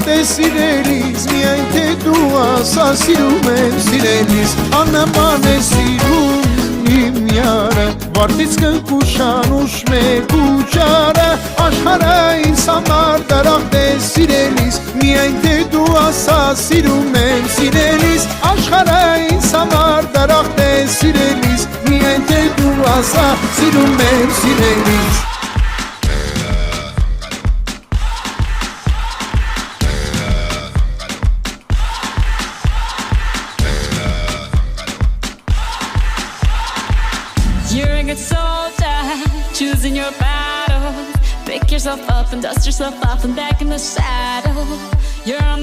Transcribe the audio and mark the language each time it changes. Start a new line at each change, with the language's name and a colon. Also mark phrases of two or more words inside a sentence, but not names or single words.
Armenian: է սիրելիս Միայն թե դու ասա սիրում եմ սիրելիս Աննման է սիրուն իմ յարը Վարդից կնկուշանուշ մեկ ու ճարը Աշխարհը ինձ համար դրախտ է սիրելիս Միայն թե դու ասա սիրում եմ սիրելիս Աշխարհը ինձ համար դրախտ է սիրելիս Միայն թե դու ասա սիրում եմ սիրելիս
English: You're a good soldier, choosing your battle Pick yourself up and dust yourself off and back in the saddle You're on